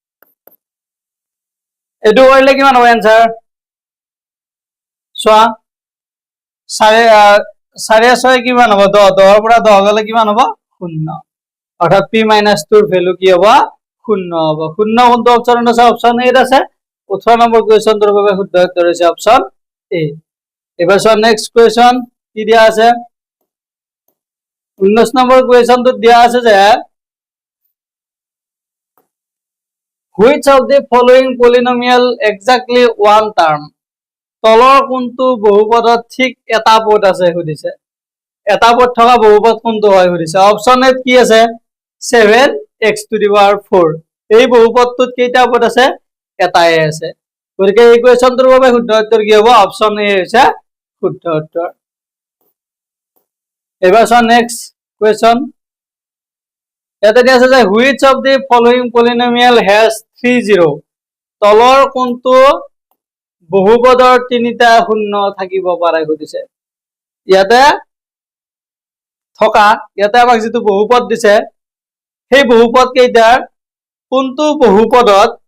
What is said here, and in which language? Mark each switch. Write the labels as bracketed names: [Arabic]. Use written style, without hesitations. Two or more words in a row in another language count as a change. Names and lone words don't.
[Assamese] এটো কৰিলে কিমান হ'ব आंसर সোয়া 6.5 কিমান হ'ব 10 10 পৰা 10 গলে কিমান হ'ব 0 অৰ্থাৎ p - 2 ৰ ভ্যালু কি হ'ব 0 হ'ব 0 কোনটো অপচন আছে অপচন এ আছে 18 নম্বৰ কোৱেশ্চনটোৰ বাবে শুদ্ধ উত্তৰ হৈছে অপচন এ এবাৰ [English] so next question [Assamese] কি দিয়া আছে 19 নম্বৰ কোৱেশ্চনটোত দিয়া আছে যে [English] which of the following polynomial exactly one term [Assamese] তলৰ কোনটো বহুপদত ঠিক এটা পদ আছে সুধিছে এটা পদ থকা বহুপদ কোনটো হয় সুধিছে অপচন এ কি আছে 7x⁴ এই বহুপদটোত কেইটা পদ আছে এটাই আছে গতিকে এই কোৱেশ্চনটোৰ বাবে শুদ্ধ উত্তৰ কি হ'ব অপচন এ হৈছে শুদ্ধ উত্তৰ এবাৰ [English] so next question [Assamese] এটা দিয়া আছে যে [English] which of the following polynomial has 3 0 [Assamese] তলৰ কোনটো বহুপদৰ তিনিটা শূন্য থাকিব পাৰে সুধিছে ইয়াতে থকা ইয়াতে আমাক যেটো বহুপদ দিছে সেই বহুপদ কেইটাৰ কোনটো বহুপদত